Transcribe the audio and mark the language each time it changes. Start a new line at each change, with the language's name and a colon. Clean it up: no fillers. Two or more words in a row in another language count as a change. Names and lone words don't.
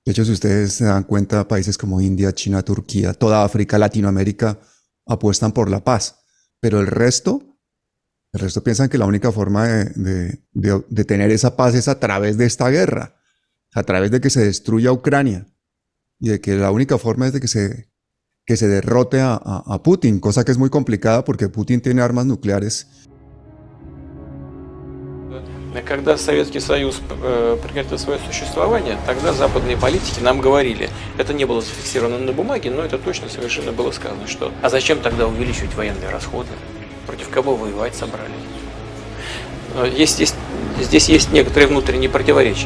Spanish: De hecho, si ustedes se dan cuenta, países como India, China, Turquía, toda África, Latinoamérica apuestan por la paz, pero el resto piensan que la única forma de tener esa paz es a través de esta guerra, a través de que se destruya Ucrania y de que la única forma es de que se derrote a Putin, cosa que es muy complicada porque Putin tiene armas nucleares.
Russian: Когда Советский Союз прекратил свое существование, тогда западные политики нам говорили, это не было зафиксировано на бумаге, но это точно совершенно было сказано, что а зачем тогда увеличивать военные расходы? Против кого воевать собрались? Здесь есть некоторые внутренние противоречия.